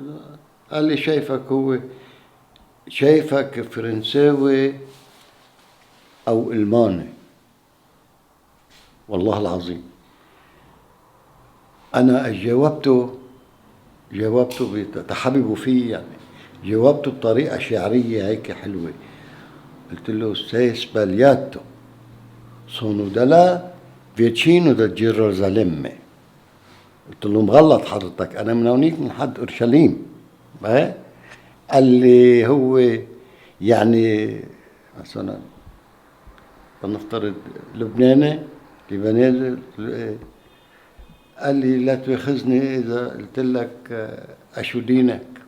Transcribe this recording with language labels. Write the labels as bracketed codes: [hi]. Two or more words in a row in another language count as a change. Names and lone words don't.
[ar] قال لي شايفك فرنساوي او الماني. والله العظيم انا جاوبته تحببوا فيه يعني، جاوبته بطريقه شعريه هيك حلوه. قلت له [it] sei sbagliato sono dalla vicino da Gerusalemme. [ar] قلت له مغلط حضرتك، انا من هونيك من حد اورشليم. قال لي هو يعني مثلا فلنفترض لبناني. قال لي لا تؤاخذني اذا قلت لك اشو دينك.